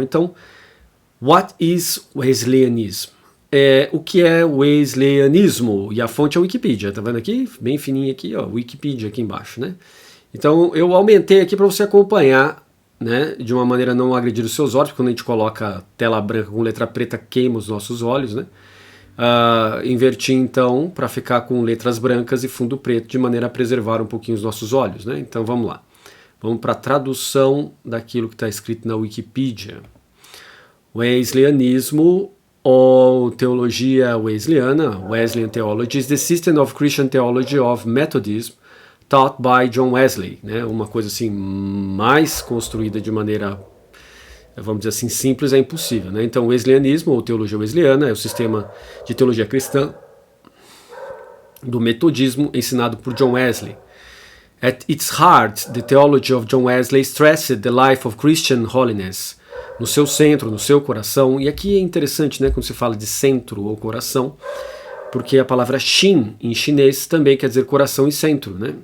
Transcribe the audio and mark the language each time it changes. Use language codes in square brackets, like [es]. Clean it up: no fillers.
[pt] Então, [en] what is Wesleyanism? [pt] O que é Wesleyanismo? E a fonte é a Wikipedia, tá vendo aqui? Bem fininho aqui, ó, Wikipedia aqui embaixo, né? Então, eu aumentei aqui para você acompanhar, né, de uma maneira a não agredir os seus olhos, porque quando a gente coloca tela branca com letra preta, queima os nossos olhos, né? Inverti então para ficar com letras brancas e fundo preto, de maneira a preservar um pouquinho os nossos olhos, né? Então vamos lá. Vamos para a tradução daquilo que está escrito na Wikipedia. Wesleyanismo, ou teologia wesleyana, [en] Wesleyan theology, is the system of Christian theology of Methodism taught by John Wesley, né? [pt] Uma coisa assim mais construída de maneira, vamos dizer assim, simples é impossível, né? Então, o Wesleyanismo, ou teologia wesleyana, é o sistema de teologia cristã do metodismo ensinado por John Wesley. [en] At its heart, the theology of John Wesley stressed the life of Christian holiness. [pt] No seu centro, no seu coração, e aqui é interessante, né, quando se fala de centro ou coração, porque a palavra Shin, em chinês, também quer dizer coração e centro, né?